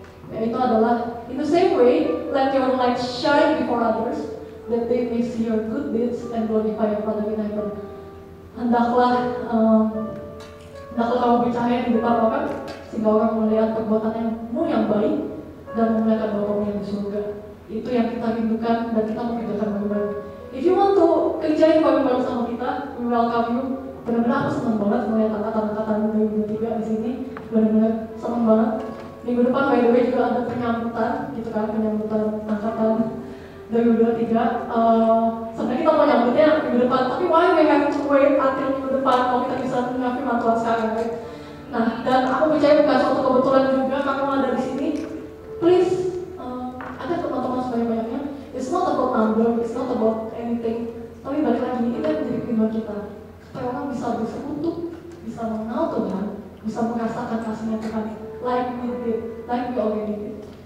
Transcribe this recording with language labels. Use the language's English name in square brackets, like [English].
[Indonesian] Yaitu adalah, [English] in the same way, let your light shine before others, that they may see your good deeds and glorify your Father in heaven. [Indonesian] Hendaklah kamu bercahaya di depan orang, sehingga orang melihat perbuatanmu yang baik dan memuliakan Bapamu yang di surga. Itu yang kita rindukan dan kita mau kerjakan bareng-bareng. [English] If you want to [Indonesian] kerjain bareng-bareng sama kita, [English] we welcome you. [Indonesian] Benar-benar aku senang banget melihat angkatan-angkatan 2023 di sini. Benar-benar senang banget. Minggu depan [English] by the way [Indonesian] juga ada penyambutan, gitu kan, penyambutan angkatan 2023. Sebenarnya kita mau nyambutnya minggu depan, tapi [English] why we have to wait until [Indonesian] minggu depan kalau kita bisa mendengar firman Tuhan sekarang, [English] right? [Indonesian] Nah, dan aku percaya bukan suatu kebetulan juga kamu ada di sini. Please, ada teman-teman sebanyak-banyaknya. [English] It's not about number, it's not about anything. [Indonesian] Tapi balik lagi, ini kan menjadi kerinduan kita. Supaya orang bisa bersekutu, bisa mengenal Tuhan, bisa merasakan kasihnya Tuhan. [English] Like we did, like we already did.